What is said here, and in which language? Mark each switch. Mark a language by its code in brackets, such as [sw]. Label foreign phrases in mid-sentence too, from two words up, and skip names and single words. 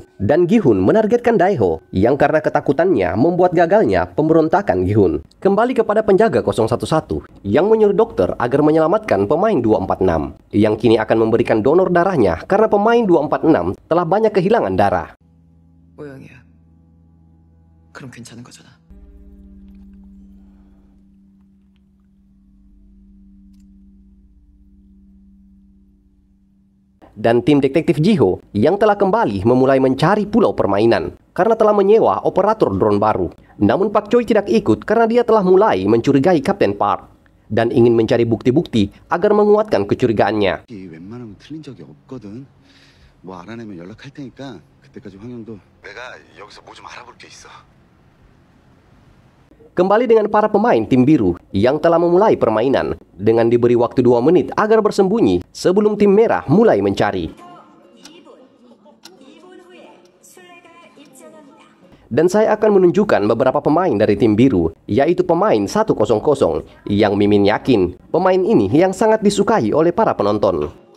[id] Dan Gi-hun menargetkan Daeho, yang karena ketakutannya membuat gagalnya pemberontakan Gi-hun. Kembali kepada penjaga 011 yang menyuruh dokter agar menyelamatkan pemain 246, yang kini akan memberikan donor darahnya karena pemain 246 telah banyak kehilangan darah. [ko] 모양이야. 그럼 괜찮은 거잖아. [id] Dan tim detektif Jiho yang telah kembali memulai mencari pulau permainan karena telah menyewa operator drone baru. Namun Pak Choi tidak ikut karena dia telah mulai mencurigai Kapten Park dan ingin mencari bukti-bukti agar menguatkan kecurigaannya. [ko] 웬만하면 틀린 적이 없거든. 뭐 알아내면 연락할 테니까 그때까지 황영도 내가 여기서 뭐 좀 알아볼 게 있어. [id] Kembali dengan para pemain tim biru yang telah memulai permainan dengan diberi waktu 2 menit agar bersembunyi sebelum tim merah mulai mencari. Dan saya akan menunjukkan beberapa pemain dari tim biru, yaitu pemain 100 yang Mimin yakin pemain ini yang sangat disukai oleh para penonton.